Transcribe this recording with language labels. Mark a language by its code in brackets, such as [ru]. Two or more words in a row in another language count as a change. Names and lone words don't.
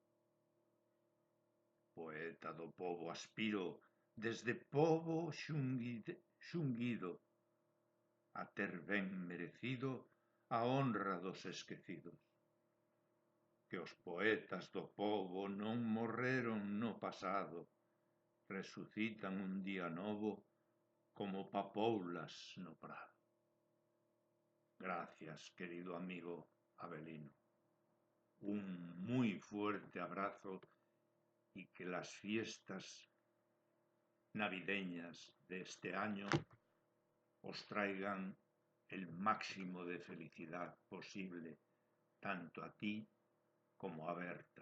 [gl] Poeta do pobo aspiro, desde pobo xunguido, a ter ben merecido a honra dos esquecidos. Que os poetas do pobo non morreron no pasado, resucitan un día novo como papoulas no prado. [es] Gracias, querido amigo Avelino. Un muy fuerte abrazo y que las fiestas navideñas de este año os traigan el máximo de felicidad posible, tanto a ti como a Berta.